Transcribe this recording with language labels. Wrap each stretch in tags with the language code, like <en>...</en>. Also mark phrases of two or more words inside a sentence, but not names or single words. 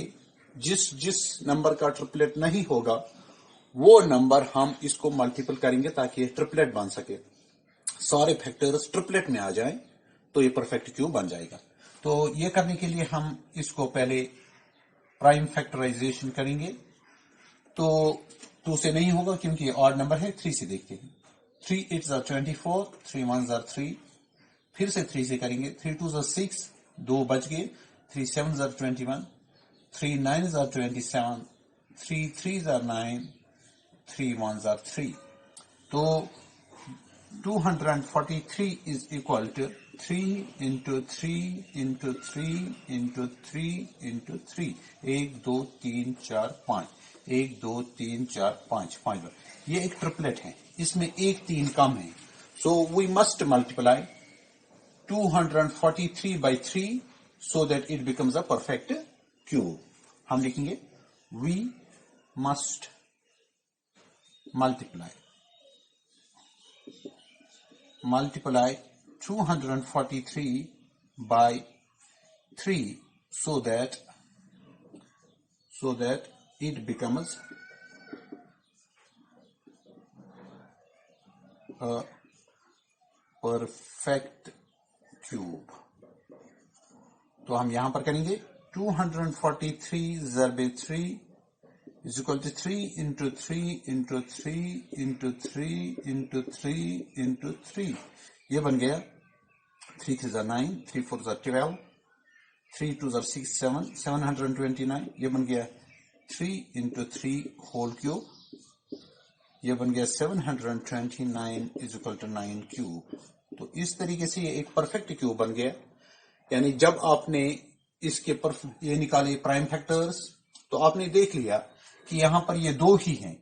<hi>जिस नंबर का ट्रिपलेट नहीं होगा वो नंबर हम इसको मल्टीपल करेंगे ताकि ये ट्रिपलेट बन सके. सारे फैक्टर्स ट्रिपलेट में आ जाएं तो ये</hi> <en>perfect cube</en> <hi>बन जाएगा. तो ये करने के लिए हम इसको पहले</hi> <en>prime factorization</en> <hi>करेंगे. तो 2 से नहीं होगा क्योंकि ये</hi> <en>odd number</en> <hi>है. 3 से देखते हैं.</hi> <en>3 8s are 24, 3 1s are 3.</en> <hi>फिर से 3 से करेंगे.</hi> <en>3 2s are 6,</en> <hi>2 बच गए.</hi> <en>3 7s are 21, 3 9s are 27, 3 3s are 9, 3 1s are 3. तो 243 is equal to 3 into 3 into 3 into 3 into 3. 1 2 3 4 5. 1 2 3 4 5 5.</en> <hi>ये एक ट्रिपलेट है. इसमें एक 3 कम है.</hi> <en>So we must multiply 243 by 3 so that it becomes a perfect cube.</en> <hi>हम लिखेंगे</hi> <en>we must multiply 243 by 3 so that it becomes a perfect क्यूब.</en> <hi>तो हम यहां पर करेंगे 243 ज़रबे</hi> <en>3 is equal to 3 into 3 into 3 into 3 into 3 into 3.</en> <hi>ये बन गया</hi> <en>3 3s are 9, 3 4s are 12, 3 2s are 6 7, 729.</en> <hi>ये बन गया 3</hi> <en>into 3 whole cube.</en> <hi>ये बन गया</hi> <en>729 is equal to 9 cube.</en> <hi>तो इस तरीके से ये एक</hi> <en>perfect cube</en> <hi>बन गया. यानी जब आपने इसके ये निकाले</hi> <en>prime factors</en> <hi>तो आपने देख लिया कि यहां पर ये 2 ही हैं.</hi>